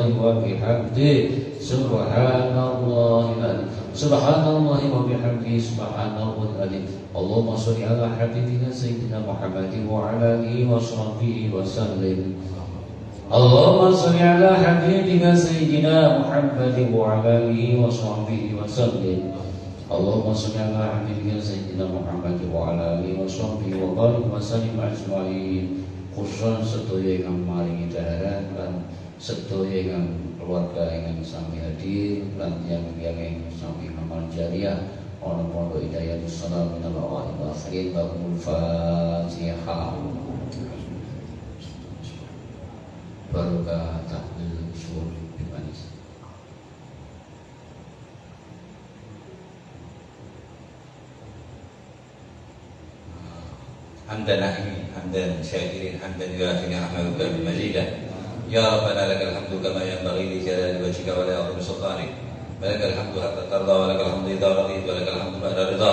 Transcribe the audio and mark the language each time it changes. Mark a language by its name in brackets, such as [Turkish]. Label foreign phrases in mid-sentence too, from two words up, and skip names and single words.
[Arabic] وبحمده سبحان الله العظيم سبحان الله وبحمده سبحان الله العظيم اللهم صل على حبيبنا سيدنا محمد وعلى آله وصحبه وسلم اللهم صل على حبيبنا سيدنا محمد وعلى آله وصحبه وسلم اللهم صل على حبيبنا سيدنا محمد وعلى آله وصحبه وبارك وسلم أجمعين. [Javanese] Khusus sedaya ingkang maringi daharan lan sedaya ingkang keluarga ingkang sami hadir lan tiyang-tiyang sami amal jariah ana pondok Hidayatus Salam [Arabic] من الأول إلى آخرين باب الفاتحة. [Javanese] Barokah tahlil syukur bil manis. [Arabic] حمدا نحمي حمدا شاكرين حمدا يوافي نعمك بمزيدا يا ربنا لك الحمد كما ينبغي لجلال وجهك ولعظيم سلطانك ولك الحمد حتى ترضى ولك الحمد اذا رضيت ولك الحمد بعد رضا.